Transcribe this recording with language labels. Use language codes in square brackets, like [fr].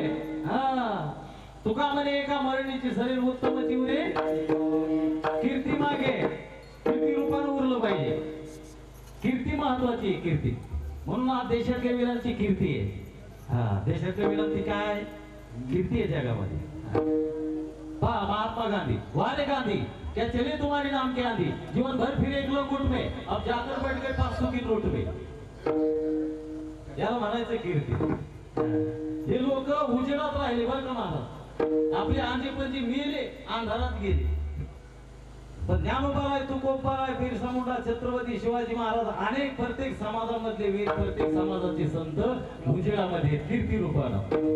[mr] हा, तुका म्हणे एका मरणीचे शरीर उत्तम चिवरे, कीर्ती मागे कीर्ती रूपानं उरलं पाहिजे. कीर्ती महत्वाची आहे, कीर्ती. म्हणून आज देशातल्या वीरांची कीर्ती आहे. हा, देशातल्या वीरांची काय कीर्ती आहे जगामध्ये. पहा, [hi] महात्मा गांधी, वारे गांधी, क्या चले तुम्हारे नाम के आंधी, जीवन भर फिरे एक लंगोट में, अब जाकर बैठ गए 500 की नोट में. [mr] याला म्हणायचं कीर्ती. हे लोक उजेडात राहिले बरं का महाराज. आपले आंधेपणजी मेले, अंधारात गेले. पण ज्ञानोबाराय, तुकोबाराय, बिरसा मुंडा, छत्रपती शिवाजी महाराज, अनेक प्रत्येक समाजामधले वीर, प्रत्येक समाजाचे संत उजेडामध्ये कीर्ती रूपानं.